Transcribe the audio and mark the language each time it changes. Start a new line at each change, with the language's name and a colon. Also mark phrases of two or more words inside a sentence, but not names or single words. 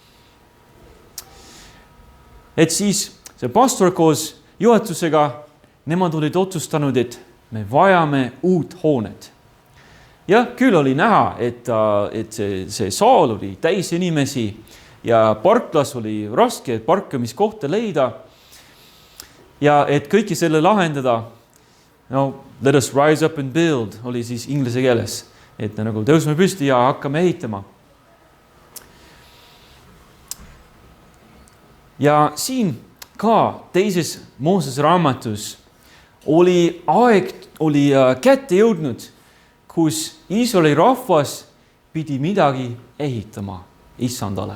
Estonian: Et siis see pastor koos juhatusega, nemad olid otsustanud, et me vajame uut hoonet. Ja küll oli näha, et see saal oli täis inimesi ja parklas oli raske parkimiskohta leida. Ja et kõiki selle lahendada,
English: let us rise up and build,
Estonian: oli siis inglise keeles, et nagu tõusme püsti ja hakkame ehitama. Ja siin ka teises Moosese raamatus oli kätte jõudnud, kus Iisraeli rahvas pidi midagi ehitama Issandale.